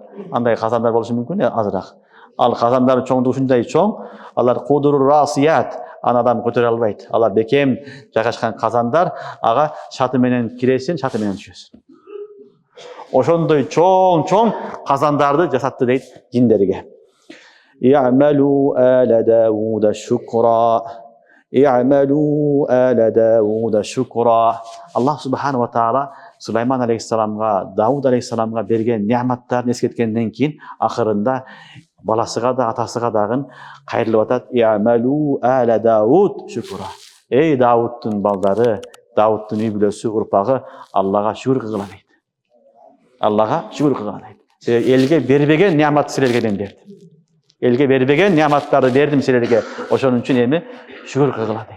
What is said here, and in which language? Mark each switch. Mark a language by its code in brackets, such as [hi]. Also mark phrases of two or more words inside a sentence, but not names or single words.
[ky] Андай казандар болушу мүмкүн азыраак. Ал казандар чоңдугу ушундай чоң, алар кудуру расият, аны адам көтөрө албайт. Алар бекем жайгашкан казандар, ага шаты менен киресин, шаты менен түшөсүн. Ошондой чоң казандарды жасатты дейт жиндерге. [ar] اعملوا آل داود شكرا. اعملوا آل داود شكرا. [ky] Аллах [ar] سبحانه وتعالى [ky] Сулайман алейхиссаламга, Дауд алейхиссаламга берген неаматтарын эскерткенден кийин акырында баласыга да, атасыга дагы кайрылып атат. [ar] اعملوا آل داود شكرا. [ky] Эй Даудтун балдары, Даудтун үй бүлөсү, урпагы Аллага шүгүр кылгыла дейт. Аллага шүгүр кылгыла дейт. Элге бербеген неамат силерге берди. Элге бербеген неаматтарды бердим силерге. Ошон үчүн эми шүгүр кылгыла дейт.